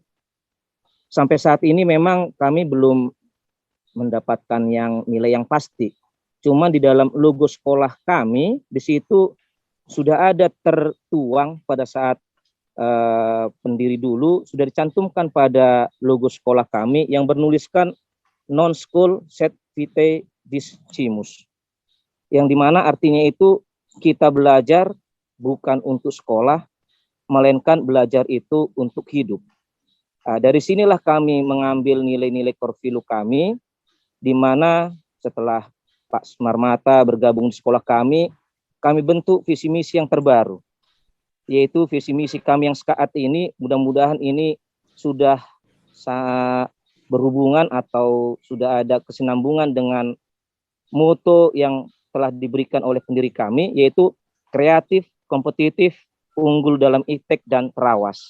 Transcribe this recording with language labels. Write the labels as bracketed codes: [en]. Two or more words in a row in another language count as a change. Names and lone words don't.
[id] Sampai saat ini memang kami belum mendapatkan nilai yang pasti. Cuma di dalam logo sekolah kami di situ sudah ada tertuang pada saat pendiri dulu, sudah dicantumkan pada logo sekolah kami yang bernuliskan [la] non school set vitae discimus, [id] yang dimana artinya itu kita belajar bukan untuk sekolah, melainkan belajar itu untuk hidup. Dari sinilah kami mengambil nilai-nilai [en] core value [id] kami, di mana setelah Pak Marmata bergabung di sekolah kami bentuk visi misi yang terbaru, yaitu visi misi kami yang saat ini mudah-mudahan ini sudah berhubungan atau sudah ada kesinambungan dengan moto yang telah diberikan oleh pendiri kami, yaitu kreatif, kompetitif, unggul dalam iptek dan terawas.